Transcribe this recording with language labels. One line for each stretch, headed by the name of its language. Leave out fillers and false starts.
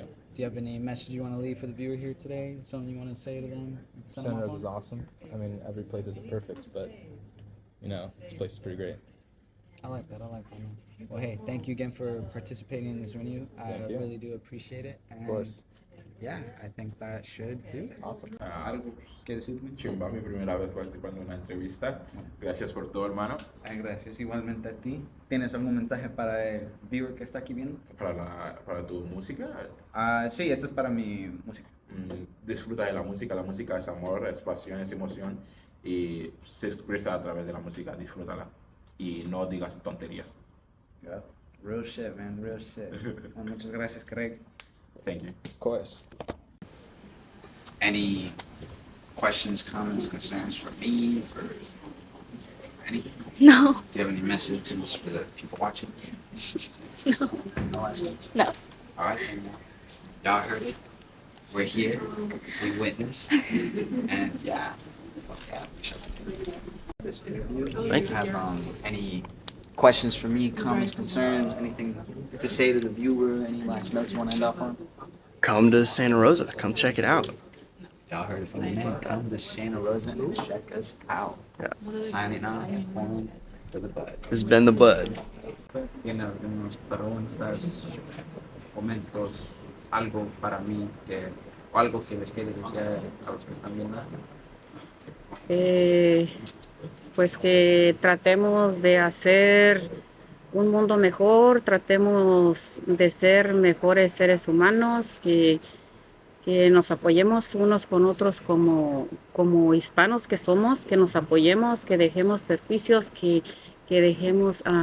English: Do you have any message you want to leave for the viewer here today? Something you want to say to them? Send them Santa off Rosa is on? awesome. I mean, every place isn't perfect, but you know, this place is pretty great. I like that. Man. Well, hey, thank you again for participating in this interview. I Thank you. really do appreciate it. And Of course. yeah, I think that should do it. Awesome.
Spanish: ¿Algo que decirme? Chimba, mi primera vez participando en una entrevista. Gracias por todo, hermano. Gracias igualmente a ti. ¿Tienes algún mensaje para el viewer que está aquí viendo? Para tu música, Sí, esta es para mi música. disfruta de la música es amor, es pasión, es emoción y se expresa a través de la música, disfrútala y no digas tonterías.
English: Yeah. Real shit, man, real shit.
Spanish: Well, muchas gracias, Craig.
English: Thank you. Of course. Any questions, comments, concerns for me? For any? No. Do you have any messages for the people watching? No. No last words? No. All right, then. Y'all heard it. We're here. We witnessed. And yeah. Fuck yeah. This interview. Thanks. Have any questions for me, comments, concerns, anything to say to the viewer? Any last notes you want to end off on? Come to Santa Rosa. Come check it out. Y'all heard it from the man. Come to Santa Rosa and check us out. Yeah. Signing off. One for the Bud. This has been the Bud.
Spanish: Tiene algunas preguntas, comentos, algo para mí o algo que les quiere decir a los que están viendo esto. pues que tratemos de hacer un mundo mejor, tratemos de ser mejores seres humanos, que nos apoyemos unos con otros como hispanos que somos, que nos apoyemos, que dejemos perjuicios, que dejemos